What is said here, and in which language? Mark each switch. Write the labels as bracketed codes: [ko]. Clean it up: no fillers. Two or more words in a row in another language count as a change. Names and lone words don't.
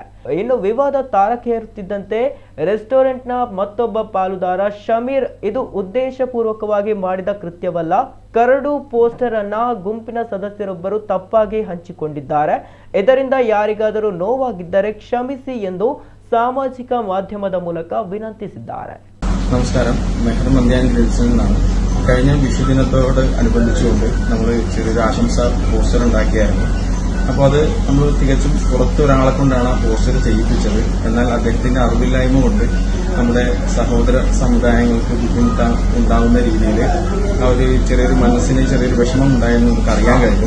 [kn] ಇನ್ನು ವಿವಾದ ತಾರಕೇರುತ್ತಿದ್ದಂತೆ ರೆಸ್ಟೋರೆಂಟ್ನ ಮತ್ತೊಬ್ಬ ಪಾಲುದಾರ ಶಮೀರ್, ಇದು ಉದ್ದೇಶಪೂರ್ವಕವಾಗಿ ಮಾಡಿದ ಕೃತ್ಯವಲ್ಲ, ಕರಡು ಪೋಸ್ಟರ್ ಅನ್ನ ಗುಂಪಿನ ಸದಸ್ಯರೊಬ್ಬರು ತಪ್ಪಾಗಿ ಹಂಚಿಕೊಂಡಿದ್ದಾರೆ, ಇದರಿಂದ ಯಾರಿಗಾದರೂ ನೋವಾಗಿದ್ದರೆ ಕ್ಷಮಿಸಿ ಎಂದು ಸಾಮಾಜಿಕ ಮಾಧ್ಯಮದ ಮೂಲಕ ವಿನಂತಿಸಿದ್ದಾರೆ. [ml] നമസ്കാരം, മെഹർ മന്തി ഗ്രിൽസിൽ നിന്നാണ്. കഴിഞ്ഞ വിഷുദിനത്തോട് അനുബന്ധിച്ചുകൊണ്ട് നമ്മൾ ചെറിയൊരു ആശംസ പോസ്റ്റർ ഉണ്ടാക്കിയായിരുന്നു. അപ്പോൾ അത് നമ്മൾ തികച്ചും പുറത്ത് ഒരാളെ കൊണ്ടാണ് ആ പോസ്റ്റർ ചെയ്യിപ്പിച്ചത്. എന്നാൽ അദ്ദേഹത്തിന്റെ അറിവില്ലായ്മ കൊണ്ട് നമ്മുടെ സഹോദര സമുദായങ്ങൾക്ക് ബുദ്ധിമുട്ടുണ്ടാകുന്ന രീതിയിൽ ആ ഒരു ചെറിയൊരു മനസ്സിന് ചെറിയൊരു വിഷമം ഉണ്ടായെന്ന് നമുക്ക് അറിയാൻ കഴിഞ്ഞു.